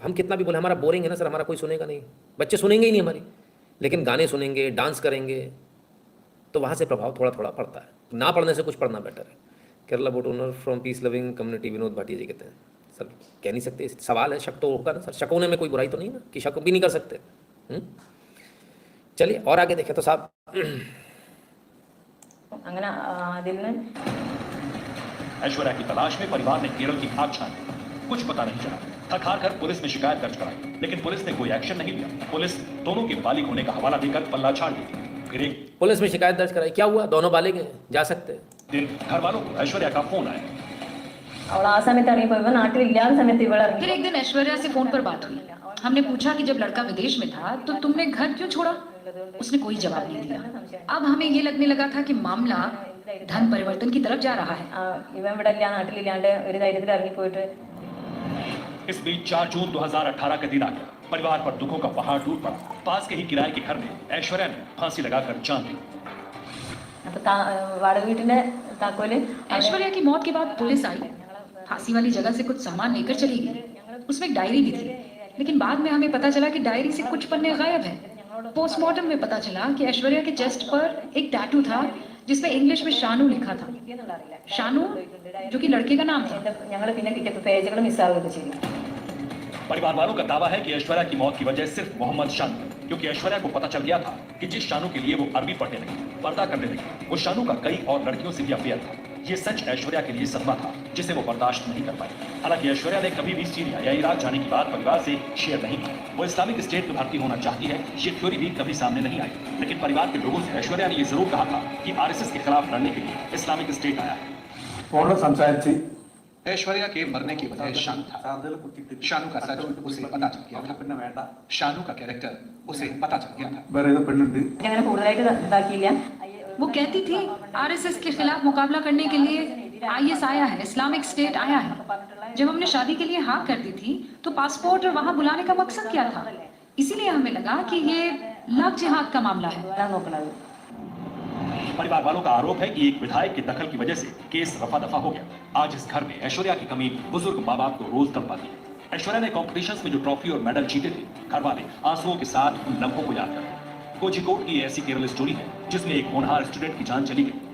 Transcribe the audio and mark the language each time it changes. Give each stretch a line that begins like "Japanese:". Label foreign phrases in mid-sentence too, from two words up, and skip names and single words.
Hindi: हम कितना भी बोले हमारा बोरिंग है ना सर, हमारा कोई सुनेगा नहीं, बच्चे सुनेंगे ही नहीं हमारी, लेकिन गाने सुनेंगे, डांस करेंगे, तो वहाँ से प्रभाव थोड़ा थोड़ा पड़ता है। ना पढ़ने से कुछ पढ़ना बेटर है। केरला
English: boat owner from peace loving community
Hindi: विनोद भाटिया जी कहते हैं सर कह नहीं सकते, सवाल है, शक तो होगा ना सर, शक होने में कोई बुराई तो नहीं ना कि शक भी नहीं कर सकते। चलिए और आगे देखें तो साहब
Malayalam: അങ്ങനെ അതിൽ നിന്ന്
Hindi: ऐश्वर्या की तलाश में परिवार ने केरल की आग छानी, कुछ पता नहीं चला। थक हार कर पुलिस में शिकायत दर्ज कराई, लेकिन पुलिस ने कोई एक्शन नहीं लिया। पुलिस दोनों के बालिग होने का हवाला देकर पल्ला झाड़ दी। फिर एक पुलिस में शिकायत दर्ज कराई, क्या हुआ, दोनों बालिग हैं, जा सकते हैं। दिन घर वालों को ऐश्वर्या का फोन आया।
Malayalam: അവൾ ആ സമയത്ത് ഇറങ്ങിപ്പോയപ്പോൾ നാട്ടിൽ ഇല്ലാത്ത സമയത്ത് ഇവൾ ഇറങ്ങി
Hindi: फिर एक दिन ऐश्वर्या से फोन पर बात हुई। हमने पूछा कि जब लड़का विदेश में था तो तुमने घर क्यों छोड़ा? उसने कोई जवाब नहीं दिया। अब हमें ये लगने लगा था कि मामला धन परिवर्तन की तरफ जा रहा है।
Malayalam: ഇവൻ ഇവിടെ ഇല്ല നാട്ടിലില്ലാണ്ട് ഒരു ധൈര്യത്തിൽ ഇറങ്ങിപ്പോയിട്ട്
Hindi: इस बीच 4 जून 2018 का दिन आ गया। परिवार पर दुखों का पहाड़ टूट पड़ा। पास के ही किराए के घर में ऐश्वर्या ने फांसी लगाकर जान ली।
Malayalam: അപ്പൊ വാടക വീട്ടിന്റെ താക്കോല്
Hindi: ऐश्वर्या की मौत के बाद पुलिस आई, फांसी वाली जगह से कुछ सामान लेकर चली गई। उसमें एक डायरी भी थी, लेकिन बाद में हमें पता चला कि डायरी से कुछ पन्ने गायब हैं। पोस्टमार्टम में पता चला कि ऐश्वर्या के चेस्ट पर एक टैटू था जिसमें इंग्लिश में शानू लिखा था। शानू जो कि लड़के का नाम था।
Malayalam: ഞങ്ങൾ പിന്നെ കിട്ടിയപ്പോൾ പേജുകൾ മിസ്സാവുകയൊക്കെ ചെയ്തു
Hindi: परिवार वालों का दावा है कि ऐश्वर्या की मौत की वजह सिर्फ मोहम्मद शानू है, क्योंकि ऐश्वर्या को पता चल गया था कि जिस शानू के लिए वो अरबी पढ़ने लगी, पर्दा करने लगी, वो शानू का कई और लड़कियों से भी अफेयर था। ये सच ऐश्वर्या के लिए सदमा था जिसे वो बर्दाश्त नहीं कर पाई। हालांकि ऐश्वर्या ने कभी भी सीरिया या इराक जाने की बात परिवार से शेयर नहीं की। वो इस्लामिक स्टेट में भर्ती होना चाहती है, ये थ्योरी भी कभी सामने नहीं आई। लेकिन परिवार के लोगों से ऐश्वर्या ने ये जरूर कहा था कि आरएसएस के खिलाफ लड़ने के लिए इस्लामिक स्टेट आया है।
Malayalam: ഫോണിൽ സംസാരിച്ച്
Hindi: ऐश्वर्या के मरने की वजह शानू था। शानू का सच उसे पता चल गया था।
Malayalam: പിന്നെ വേണ്ട
Hindi: शानू का कैरेक्टर उसे पता चल गया था।
Malayalam: വേറെ ഏതോ പെണ്ണുണ്ട് അങ്ങനെ കൂടുതലായിട്ട് ഇതാക്കിയില്ല
Hindi: वो कहती थी आरएसएस के खिलाफ मुकाबला करने के लिए आईएस आया है, इस्लामिक स्टेट आया है। जब हमने शादी के लिए हाँ कर दी थी तो पासपोर्ट और वहां बुलाने का मकसद क्या था? इसीलिए हमें लगा कि ये लव जिहाद का मामला है।
Malayalam: വരാൻ നോക്കണത്
Hindi: परिवार वालों का आरोप है कि एक विधायक की दखल की वजह से केस रफा दफा हो गया। आज इस घर में ऐश्वर्या की कमी बुजुर्ग माँ बाप को रोज तड़पाती है। ऐश्वर्या ने कॉम्पिटिशंस में जो ट्रॉफी और मेडल जीते थे, घर वाले आंसुओं के साथ उन लम्हों को याद करते हैं। कोझिकोड की ऐसी केरल स्टोरी है जिसमें एक होनहार स्टूडेंट की जान चली गई।